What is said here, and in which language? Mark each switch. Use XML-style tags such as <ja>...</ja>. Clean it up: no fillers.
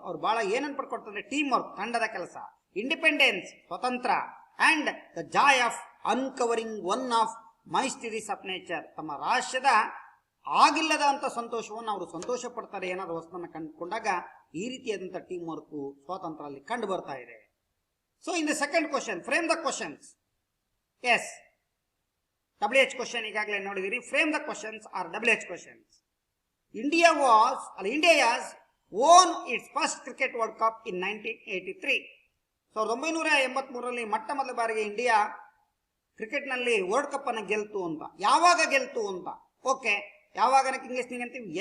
<kn>ಅವ್ರು ಬಹಳ ಏನನ್ನು ಪಡ್ಕೊಡ್ತಾರೆ? ಟೀಮ್ ವರ್ಕ್, ತಂಡದ ಕೆಲಸ, ಇಂಡಿಪೆಂಡೆನ್ಸ್, ಸ್ವತಂತ್ರ,</kn> <en>And the joy of uncovering one of mysteries of nature.</en> <kn>ತಮ್ಮ ರಾಷ್ಟ್ರದ ಆಗಿಲ್ಲದ ಅಂತ ಸಂತೋಷವನ್ನು ಅವರು ಸಂತೋಷ ಪಡ್ತಾರೆ ಏನಾದ್ರು ವಸ್ತುವನ್ನು ಕಂಡುಕೊಂಡಾಗ. ಈ ರೀತಿಯಾದಂಥ ಟೀಮ್ ವರ್ಕ್, ಸ್ವಾತಂತ್ರ್ಯ ಅಲ್ಲಿ ಕಂಡು ಬರ್ತಾ ಇದೆ.</kn> <en>So in the second question, frame the questions. Yes, WH question</en> <kn>ಈಗಾಗಲೇ ನೋಡಿದಿರಿ.</kn> <en>Frame the questions are WH questions. India has won its first cricket World Cup in 1983.</en> <kn>1983ರಲ್ಲಿ ಮೊಟ್ಟ ಮೊದಲ ಬಾರಿಗೆ ಇಂಡಿಯಾ ಕ್ರಿಕೆಟ್ನಲ್ಲಿ ವರ್ಲ್ಡ್ ಕಪ್ ಅನ್ನು ಗೆಲ್ತು ಅಂತ. ಯಾವಾಗ ಗೆಲ್ತು ಅಂತ? ಓಕೆ, ಯಾವಾಗ ಇಂಗ್ಲಿಷ್ನಿಗೆ ಅಂತೀವಿ?</kn>